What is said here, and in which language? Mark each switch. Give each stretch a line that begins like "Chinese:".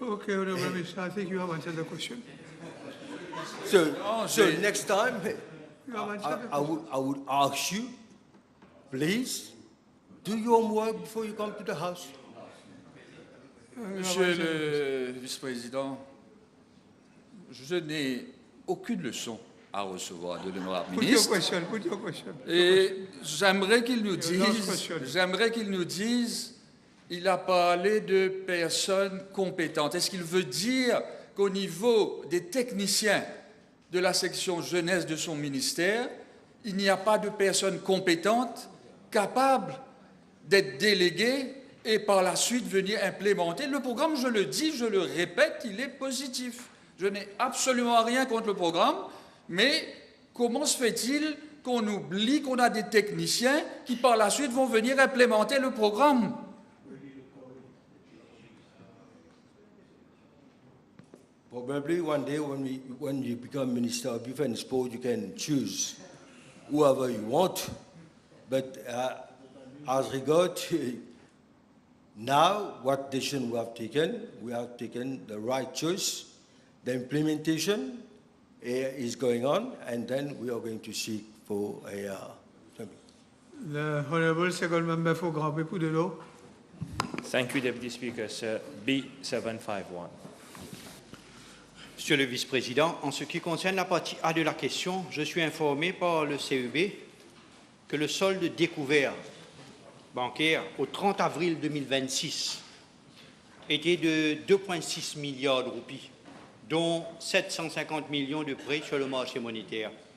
English: Okay, Honourable Minister, I think you have answered the question. So next time, I would ask you, please, do your homework before you come to the House.
French: Monsieur le vice-président, je n'ai aucune leçon à recevoir de l'honorable ministre.
English: Put your question.
French: Et j'aimerais qu'il nous dise, il a parlé de personnes compétentes. Est-ce qu'il veut dire qu'au niveau des techniciens de la section jeunesse de son ministère, il n'y a pas de personnes compétentes capables d'être déléguées et par la suite venir implémenter le programme? Je le dis, je le répète, il est positif. Je n'ai absolument rien contre le programme, mais comment se fait-il qu'on oublie qu'on a des techniciens qui par la suite vont venir implémenter le programme?
English: Probably one day when you become Minister of Youth and Sport, you can choose whoever you want. But as regards now, what decision we have taken the right choice. The implementation is going on, and then we are going to seek for a... The Honourable Second Member for Grand Pépou de l'eau. Thank you, Deputy Speaker, Sir. B751.
French: Monsieur le Vice-président, en ce qui concerne la partie A de la question, je suis informé par le CEB que le solde découvert bancaire au 30 avril 2026 était de 2,6 milliards de roupies, dont 750 millions de prêts sur le marché monétaire.